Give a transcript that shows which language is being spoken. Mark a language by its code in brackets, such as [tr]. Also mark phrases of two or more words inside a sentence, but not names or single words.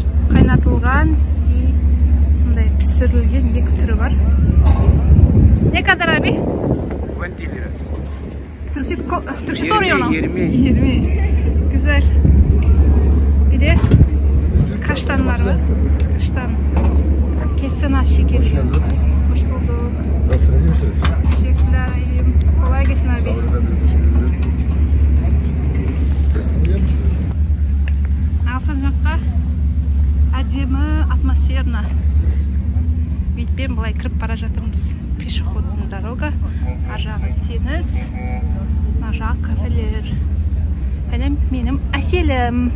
[kk] Қайнатылған и мындай пісірілген екі түрі бар. [tr] Ne kadar abi? 20 lira. Türkçe soruyor onu. 20. 20. Güzel. Bir de kaştanlar var. Kaştan. Kestane şeker. Hoş bulduk. Nasılsınız, iyi misiniz? Teşekkürler, iyiyim. Kolay gelsin abi. [kk] Alsancаққа әдемі атмосферно. Бейтпен былай кіріп бара жатырмыз. [ru] Пешеходный дорога. [kk] Ар жағы теңіз, мына жағы кафелер. Менің әселім.